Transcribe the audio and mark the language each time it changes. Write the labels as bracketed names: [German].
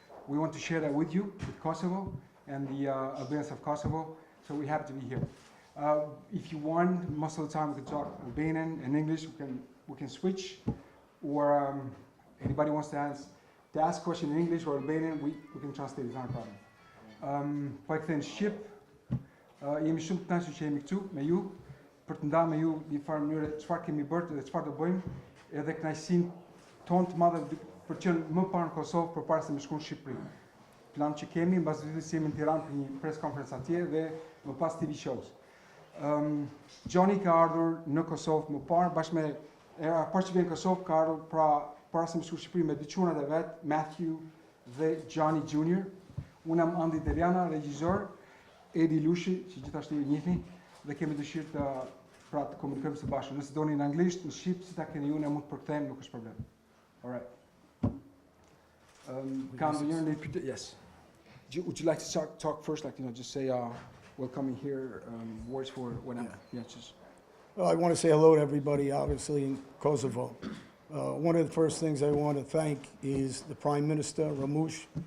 [English] We want to share that with you, with Kosovo, and the Albanians of Kosovo, so we're happy to be here. If you want, most of the time we can talk Albanian and English, we can switch, or anybody wants to ask a question in English or Albanian, we can translate, it's not a problem. [Albanian] Po e kthejnë në Shqip, jemi shumë të kënaqur që jemi këtu me ju, për të ndarë me ju një farë mënyrë çfarë kemi bërë dhe çfarë do bëjmë, edhe kënaqësinë tonë të madhe për të qenë më parë në Kosovë përpara se me shkuar në Shqipëri. Plan që kemi, mbas ditës jemi në Tiranë për një [English] press conference [Albanian] atje dhe më pas [English] TV shows. [Albanian] Johnny ka ardhur në Kosovë më parë bashkë me parë që vjen në Kosovë ka ardhur para se me shkuar në Shqipëri me dy çunat e vet, Matthew dhe Johnny Jr. Unë jam Andy Deliana, regjisor, Eddie Lushi, që gjithashtu ju njihni, dhe kemi dëshirë të komunikojmë së bashku. Nëse doni në anglisht, në shqip, si ta keni ju, ne mund të përkthejmë, nuk është problem. [English] All right. Yes. Would you like to talk first, like, just say, welcoming here, words for whenever? Yeah, just. Well, I want to say hello to everybody, obviously, in Kosovo. One of the first things I want to thank is the Prime Minister, Ramush.